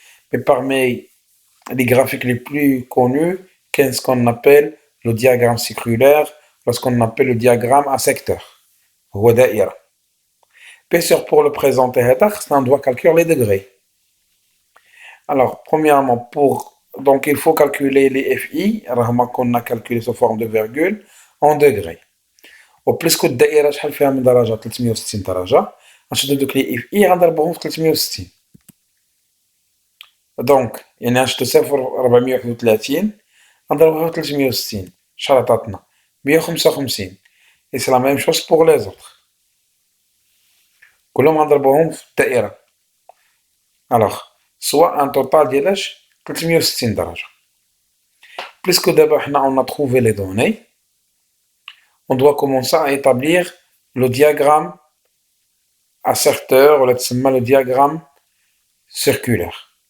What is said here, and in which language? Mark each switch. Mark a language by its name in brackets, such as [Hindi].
[French] Mais parmi les graphiques les plus connus, qu'est-ce qu'on appelle le diagramme circulaire, lorsqu'on appelle le diagramme à secteur. Bien sûr, pour le présenter, on doit calculer les degrés. Alors, premièrement, donc il faut calculer les FI, qu'on a calculé sous forme de virgule, en degrés. Au plus que [Arabic] الدائرة شحال فيها من درجة 360 درجة غنشدو دوك لي اف اي غنضربوهم في 360. دونك يعني غنشدو 0,431 غنضربوها في 360 شحال عطاتنا 155. [French] Et c'est la même chose pour les autres. [Arabic] كلهم غنضربوهم في الدائرة. [French] Alors, soit un total [Arabic] ديال 360 درجة. [French] Puisque d'abord on a trouvé les données, on doit commencer à établir le diagramme à secteur, ou le diagramme circulaire.